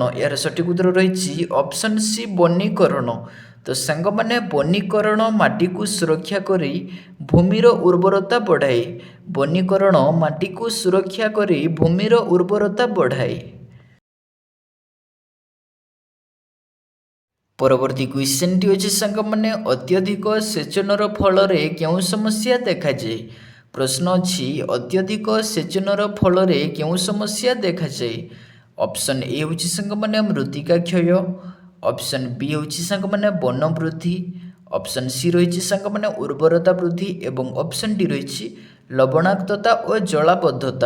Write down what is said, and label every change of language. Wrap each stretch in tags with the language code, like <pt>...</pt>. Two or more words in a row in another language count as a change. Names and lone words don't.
<or>ୟାର ସଠିକ ଉତ୍ତର ରହି ଅପ୍ସନ ସି ବନୀକରଣ। ତୋ ସାଙ୍ଗମାନେ ବନୀକରଣ ମାଟି କୁ ସୁରକ୍ଷା କରି ଭୂମିର ଉର୍ବରତା ବଢ଼ାଏ। ବନୀକରଣ ମାଟି କୁ ସୁରକ୍ଷା କରି ଭୂମିର ଉର୍ବରତା ବଢ଼ାଏ। ପରବର୍ତ୍ତୀ କ୍ୱେଶ୍ଚନଟି ଅଛି ସାଙ୍ଗମାନେ ଅତ୍ୟଧିକ ସେଚନର ଫଳରେ କେଉଁ ସମସ୍ୟା ଦେଖାଯାଏ? ପ୍ରଶ୍ନ ଅଛି ଅତ୍ୟଧିକ ସେଚନର ଫଳରେ କେଉଁ ସମସ୍ୟା ଦେଖାଯାଏ? ଅପସନ୍ ଏ ହେଉଛି ସାଙ୍ଗମାନେ ମୃତ୍ତିକା କ୍ଷୟ, ଅପସନ୍ ବି ହେଉଛି ସାଙ୍ଗମାନେ ବନ ବୃଦ୍ଧି, ଅପସନ୍ ସି ରହିଛି ସାଙ୍ଗମାନେ ଉର୍ବରତା ବୃଦ୍ଧି ଏବଂ ଅପସନ୍ ଡି ରହିଛି ଲବଣାକ୍ତତା ଓ ଜଳାବଦ୍ଧତା।</or>